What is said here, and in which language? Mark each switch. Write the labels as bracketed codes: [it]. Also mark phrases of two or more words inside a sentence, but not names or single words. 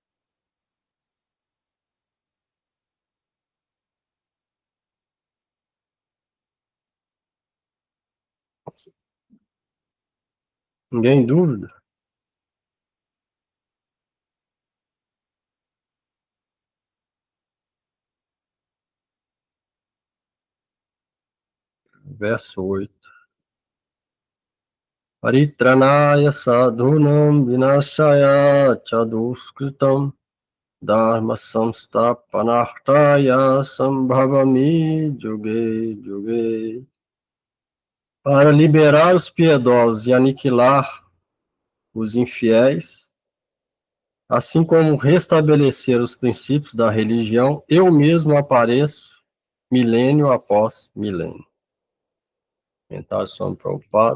[pt] Ninguém dúvida? Verso 8. [sa] परित्राणाय साधूनां विनाशाय च दुष्कृताम् धर्मसंस्थापनार्थाय सम्भवामि युगे युगे. [pt] Para liberar os piedosos e aniquilar os infiéis, assim como restabelecer os princípios da religião, eu mesmo apareço milênio após milênio. Comentário sobre Prabhupada.